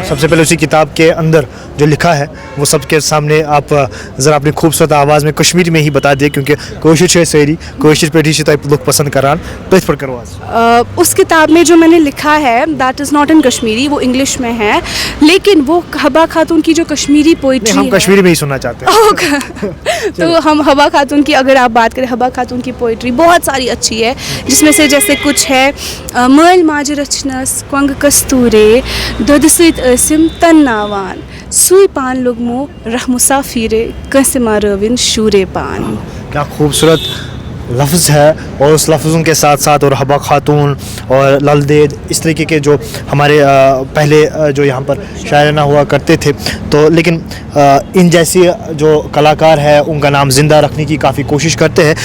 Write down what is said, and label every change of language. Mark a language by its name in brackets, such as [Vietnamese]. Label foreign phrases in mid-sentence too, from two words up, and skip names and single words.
[Hindi] सबसे पहले उसी किताब के अंदर जो लिखा है वो सबके सामने आप ज़रा अपनी खूबसूरत आवाज़ में कश्मीरी में ही बता दिए, क्योंकि कोशिश है [Kashmiri] सैरी कोशिश पेटी से लोग पसंद करान पेश पर करवा। [Hindi] उस किताब में जो मैंने लिखा है [English] that is not in Kashmiri, [Hindi] वो इंग्लिश में है, लेकिन वो हबा खातून की जो [English] Kashmiri poetry [Hindi] हम कश्मीरी में ही सुनना चाहते हैं। तो हम हबा खातून की अगर आप बात करें, हबा खातून की पोइट्री बहुत सारी अच्छी है, जिसमें से जैसे कुछ है [Kashmiri] मल माज रचनस क्वंग कस्तूरे दद सत ٲسِم तन्नावान सुई पान लुगमो रह मुसाफिरे कंसे मारविन शूरे पान। [Hindi] क्या खूबसूरत लफ्ज़ है, और उस लफ्ज़ों के साथ साथ और हबा खातून और ललदेद इस तरीके के जो हमारे पहले जो यहाँ पर शायराना हुआ करते थे। तो लेकिन इन जैसी जो कलाकार है उनका नाम ज़िंदा रखने की काफ़ी कोशिश करते हैं।